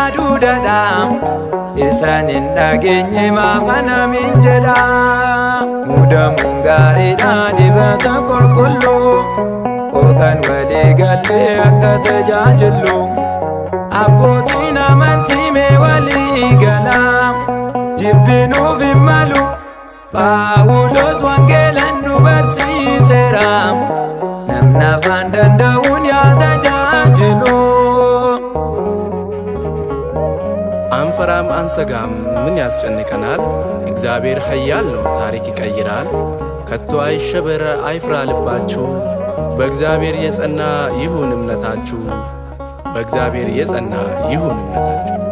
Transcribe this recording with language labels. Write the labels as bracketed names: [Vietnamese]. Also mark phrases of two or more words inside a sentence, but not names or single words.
[Oromo] duudadhaam Isan hin dhageenye maafanamin jedha Mudamuun gaariidha dibata qulqulluu Okan walii galle akka tajaajilu Abbootiin amantii mee walii galaa Jibbinuuf hin malu Phaawulos wangeelan nu barsiiseera Namni afaan danda'uun yaa tajaajilu [Amharic] አንፈራም አንሰጋም ምን ያስጨንቀናል እግዚአብሔር ኃያል ነው ታሪክ ይቀይራል ከቶ አይሸበር አይፍራ ልባችሁ በእግዚአብሔር የጸና ይሁን እምነታችሁ በእግዚአብሔር የጸና ይሁን እምነታችሁ